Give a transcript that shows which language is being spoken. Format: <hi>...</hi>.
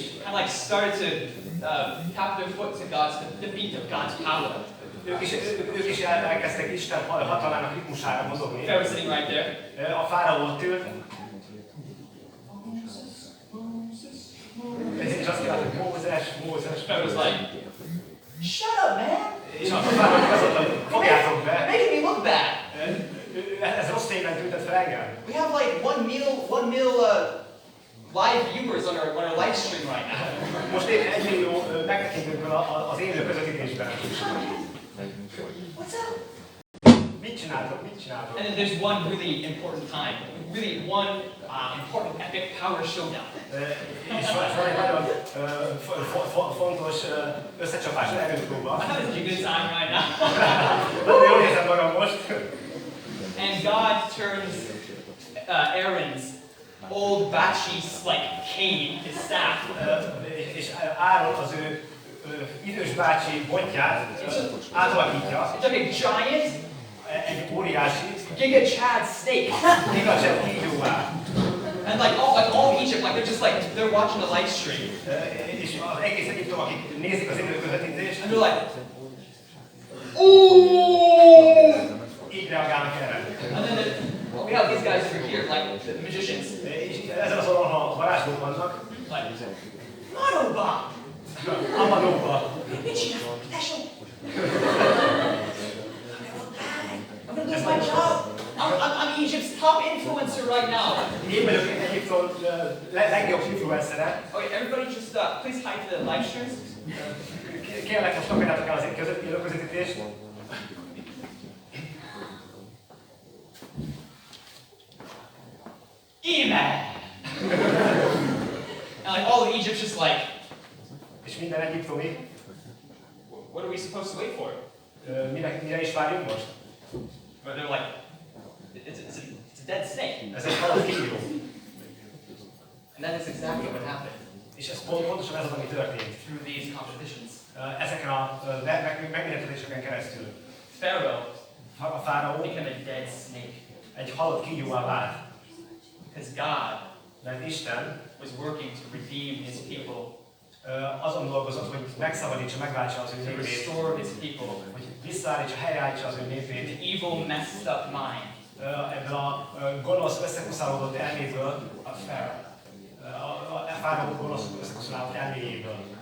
<en>kind of like started to tap their foot to the beat of God's power.</en> <hu>ők is elkezdtek Isten hatalmának ritmusára mozogni.</hu> <en>Pharaoh sitting right there.</en> <hu>A Fáraó ott ült. És azt kívánta, hogy Mózes.</hu> <en>Pharaoh was like, shut up, man!</en> <hu>És a Fáraó azt mondta, hogy fogjátok be.</hu> <en>Making me look bad.</en> <hu>Ez rossz tényben tüntet fel engem.</hu> <en>We have like one meal live viewers on our live stream right now.</en> <hu>Most épp 1 millió megtekintőnk van az élő közvetítésben.</hu> <en>What's up?</en> <hu>Mit csináltok? Mit csináltok?</hu> <en>And then there's one really important time, really one important epic power showdown.</en> <hu>És van egy nagyon fontos összecsapás, erőpróba.</hu> <en>I'm having a good time right now.</en> <hu>Nagyon jól érzem magam most.</hu> <en>And God turns Aaron's old batchy like cane, his staff.</en> <hu>És Áron az ő idős bácsi botját átalakítja.</hu> <en>It's like a giant</en> <hu>Egy óriási</hu> <en>Giga Chad snake.</en> <hu>Giga kígyóvá.</hu> <en>And like all Egypt, like they're watching the live stream.</en> <hu>És az egész Egyiptom, akik nézik az élő közvetítést,</hu> <en>And they're like, ooh!</en> <hu>így reagálnak erre.</hu> <en>And then we have these guys over here, like the magicians.</en> <hu>És ezen az oldalon, ha varázslók vannak,</hu> <en>Like, Manoba!</en> <hu>Amanóba.</hu> <en>I'm gonna lose my job. I'm Egypt's top influencer right now.</en> <hu>Én vagyok Egyiptom legjobb influencere.</hu> <en>Okay, everybody just please hide the live streams.</en> <hu>Kérlek, most kapjátok el az élő közvetítést.</hu> <en>Amen. And like all of Egypt's just like,</en> <hu>És minden egyiptomi,</hu> <en>what are we supposed to wait for?</en> <hu>mire is várjunk most?</hu> <en>But they're like, it's a dead snake.</en> <hu>Ez egy halott kígyó.</hu> <en>And that is exactly what happened</en> <hu>És ez pontosan ez az, ami történt.</hu> <en>through these competitions.</en> <hu>Ezeken a megmérettetéseken keresztül.</hu> <en>Pharaoh</en> <hu>A Pharaoh</hu> <en>became a dead snake</en> <hu>egy halott kígyóvá vált.</hu> <en>because God</en> <hu>Mert Isten</hu> <en>was working to redeem his people,</en> <hu>azon dolgozott, hogy megszabadítsa, megváltsa az ő</hu> <en>to</en> <hu>népét,</hu> <en>restore his people.</en> <hu>hogy visszaállítsa, helyreállítsa az ő</hu> <en>The</en> <hu>népét.</hu> <en>evil, messed up mind</en> <hu>Ebből a gonosz, összekuszálódott elméből,</hu> <en>of Pharaoh.</en> <hu>a Pharaoh gonosz, összekuszálódott elméjéből.</hu>